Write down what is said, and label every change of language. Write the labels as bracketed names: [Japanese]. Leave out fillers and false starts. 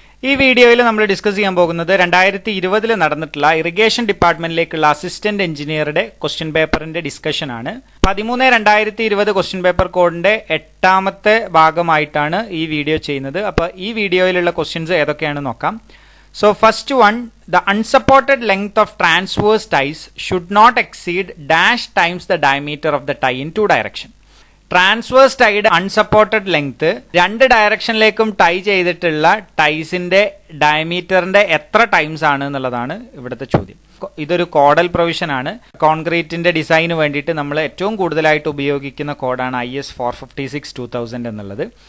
[Malayalam] ഈ വീഡിയോയിൽ നമ്മൾ ഡിസ്കസ് ചെയ്യാൻ പോകുന്നത് 2020 നടന്നിട്ടുള്ള ഇറിഗേഷൻ ഡിപ്പാർട്ട്മെന്റിലേക്കുള്ള അസിസ്റ്റന്റ് എഞ്ചിനീയറുടെ ക്വസ്റ്റ്യൻ പേപ്പറിന്റെ ഡിസ്കഷൻ ആണ്. 13/2020 ക്വസ്റ്റ്യൻ പേപ്പർ കോഡിന്റെ 8ാമത്തെ ഭാഗമായിട്ടാണ് ഈ വീഡിയോ ചെയ്യുന്നത്. അപ്പോൾ ഈ വീഡിയോയിലുള്ള ക്വസ്റ്റ്യൻസ് ഏതൊക്കെയാണെന്ന് നോക്കാം. [English] So first one, the unsupported length of transverse ties should not exceed dash times the diameter of the tie in two direction. [Malayalam] Transverse Tide unsupported length രണ്ട് ഡയറക്ഷനിലേക്കും ടൈ ചെയ്തിട്ടുള്ള ടൈസിന്റെ ഡയമീറ്ററിന്റെ എത്ര ടൈംസ് ആണ് എന്നുള്ളതാണ് ഇവിടുത്തെ ചോദ്യം. ഇതൊരു കോഡൽ പ്രൊവിഷൻ ആണ്. കോൺക്രീറ്റിന്റെ ഡിസൈന് വേണ്ടിയിട്ട് നമ്മൾ ഏറ്റവും കൂടുതലായിട്ട് ഉപയോഗിക്കുന്ന കോഡാണ് IS 456-2000 എന്നുള്ളത്.